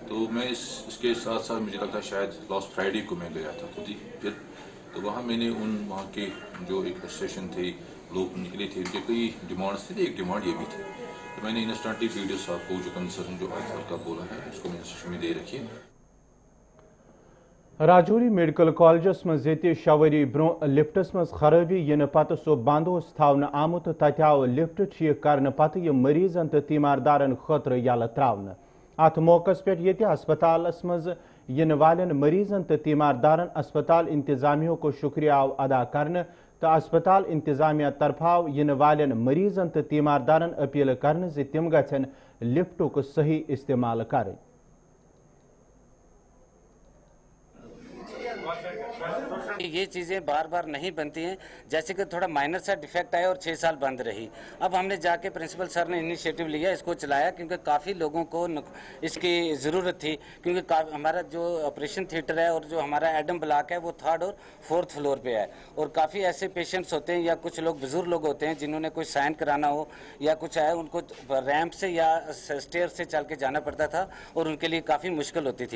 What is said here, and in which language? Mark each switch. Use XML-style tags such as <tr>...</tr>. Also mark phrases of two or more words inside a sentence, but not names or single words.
<hi>तो मैं इसके साथ साथ मुझे लगता है शायद</hi> <en>last Friday</en> <hi>को मैं गया था खुद ही फिर, तो वहाँ मैंने वहाँ के जो एक एसोसिएशन थे लोग निकले थे, उनके कई डिमांड्स थे, एक डिमांड ये भी थी, तो मैंने इंस्टेंटली वीडियो साहब को जो कंसर्न जो आईथर का बोला है उसको मैंने सिस्टम में दे रखी है।</hi> <ks>राजौरी मेडिकल कॉलेजस मज शवरी ब्रो लिफ्टस मज खराबी इन पत सो बंद थावन आमुत तत आव लिफ्ट ठीक करने पत मरीजन तो तीमारदारन खतर यल त्रावन। अत मौकस पे ये अस्पतालस मज इन वालन मरीजन तो तीमारदारन अस्पताल इंतजामिया को शुक्रिया अदा करने तो अस्पताल इंतजामिया तरफाव इन वालन मरीजन तो तीमारदारन अपील करने से तिम गछन लिफ्टुक सही इस्तेमाल करें।</ks> <hi>ये चीज़ें बार बार नहीं बनती हैं, जैसे कि थोड़ा माइनर सा डिफेक्ट आया और 6 साल बंद रही। अब हमने जाके प्रिंसिपल सर ने इनिशिएटिव लिया, इसको चलाया क्योंकि काफ़ी लोगों को इसकी ज़रूरत थी, क्योंकि हमारा जो</hi> <en>operation theatre</en> <hi>है और जो हमारा</hi> <en>admin block</en> <hi>है वो 3rd और 4th फ्लोर पे है और काफ़ी ऐसे पेशेंट्स होते हैं या कुछ लोग बुजुर्ग लोग होते हैं जिन्होंने कोई साइन कराना हो या कुछ है, उनको रैंप से या स्टेयर से चल के जाना पड़ता था और उनके लिए काफ़ी मुश्किल होती थी।</hi>